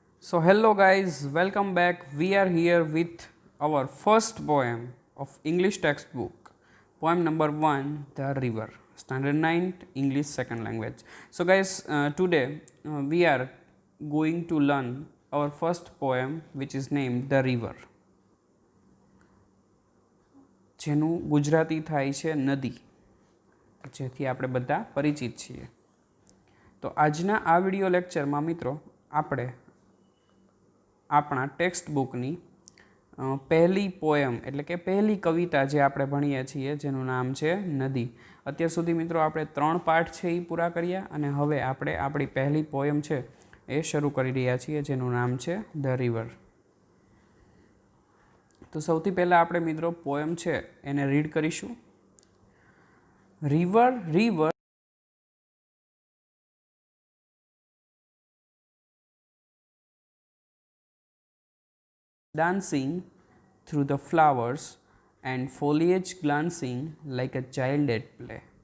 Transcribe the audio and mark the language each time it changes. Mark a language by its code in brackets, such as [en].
[en] So, hello guys, welcome back. We are here with our first poem of English textbook. Poem number 1, The River, Standard 9, English second language. So, guys, today we are going to learn our first poem, which is named The River. [gu] જેનું ગુજરાતી થાય છે નદી, જેથી આપણે બધા પરિચિત છીએ. તો આજના આ વિડિયો લેક્ચરમાં મિત્રો આપણે આપણા ટેક્સ્ટ બુકની પહેલી પોએમ એટલે કે પહેલી કવિતા જે આપણે ભણીએ છીએ જેનું નામ છે નદી. અત્યાર સુધી મિત્રો આપણે 3 પાઠ છે એ પૂરા કર્યા અને હવે આપણે આપણી પહેલી પોએમ છે એ શરૂ કરી રહ્યા છીએ જેનું નામ છે ધ રિવર. તો સૌથી પહેલાં આપણે મિત્રો પોએમ છે એને રીડ કરીશું. [en] River river dancing through the flowers and foliage glancing like a child at play.